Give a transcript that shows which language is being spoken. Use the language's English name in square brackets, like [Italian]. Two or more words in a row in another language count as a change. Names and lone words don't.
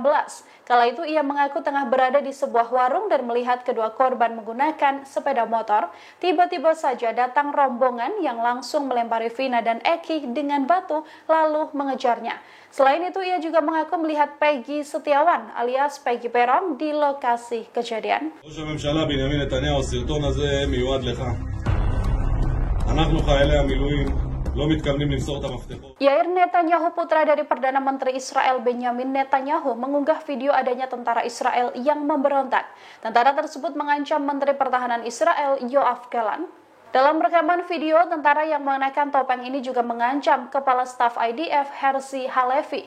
[Indonesian] Kala itu ia mengaku tengah berada di sebuah warung dan melihat kedua korban menggunakan sepeda motor. Tiba-tiba saja datang rombongan yang langsung melempari Vina dan Eki dengan batu lalu mengejarnya. Selain itu, ia juga mengaku melihat Peggy Setiawan alias Peggy Peron di lokasi kejadian. [Hebrew] ראש הממשלה בנימין נתניהו, הסרטון הזה מיועד לך. אנחנו חיילי המילואים לא מתכוונים למסור את המפתחות. [Indonesian] Yair Netanyahu, putra dari Perdana Menteri Israel Benjamin Netanyahu, mengunggah video adanya tentara Israel yang memberontak. Tentara tersebut mengancam Menteri Pertahanan Israel Yoav Gallant. Dalam rekaman video, tentara yang mengenakan topeng ini juga mengancam Kepala Staf IDF Herzi Halevi.